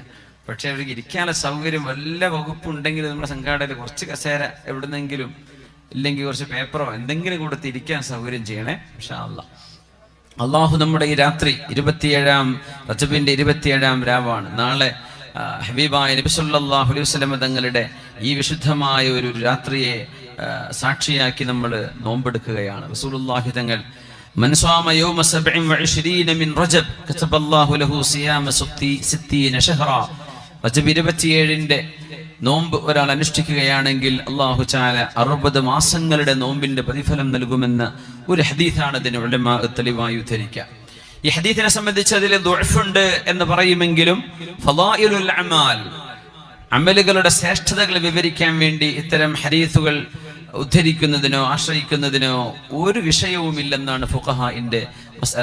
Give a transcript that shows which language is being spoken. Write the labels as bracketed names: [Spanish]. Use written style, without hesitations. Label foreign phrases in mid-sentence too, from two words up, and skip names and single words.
[Malayalam] പക്ഷെ അവർക്ക് ഇരിക്കാനുള്ള സൗകര്യം വല്ല വകുപ്പുണ്ടെങ്കിൽ നമ്മുടെ സംഘാടകർ കുറച്ച് കസേര എവിടുന്നെങ്കിലും, ഇല്ലെങ്കിൽ കുറച്ച് പേപ്പറോ എന്തെങ്കിലും കൊടുത്ത് ഇരിക്കാൻ സൗകര്യം ചെയ്യണേ [Arabic] إن شاء الله. [Malayalam] അള്ളാഹു നമ്മുടെ ഈ രാത്രി 27 റജബിന്റെ 27 രാവാണ്. നാളെ ഹബീബായ നബി [Arabic] صلى الله عليه وسلم [Malayalam] തങ്ങളുടെ ഈ വിശുദ്ധമായ ഒരു രാത്രിയെ സാക്ഷിയാക്കി നമ്മൾ നോമ്പെടുക്കുകയാണ്. റസൂലുള്ളാഹി തങ്ങൾ [Arabic] من صام يوم 27 من رجب كتب الله له صيام 60 شهرا. [Malayalam] റജബ് 27 നോമ്പ് ഒരാൾ അനുഷ്ഠിക്കുകയാണെങ്കിൽ [Arabic] الله تعالى [Malayalam] 60 മാസങ്ങളുടെ നോമ്പിന്റെ പ്രതിഫലം നൽകുമെന്ന ഒരു ഹദീസാണ് ഇതിന് ഉലമാ തെളിവായി ഉദ്ധരിക്കുക. ഈ ഹദീസിനെ സംബന്ധിച്ച് അതിൽ ദുഅഫുണ്ട് എന്ന് പറയുമെങ്കിലും [Arabic] فضائل الأعمال, [Malayalam] അമലുകളുടെ ശ്രേഷ്ഠതകൾ വിവരിക്കാൻ വേണ്ടി ഇത്തരം ഹദീസുകൾ ഉദ്ധരിക്കുന്നതിനോ ആശ്രയിക്കുന്നതിനോ ഒരു വിഷയവുമില്ലെന്നാണ് ഫുഖഹാഇന്റെ മസ്അല.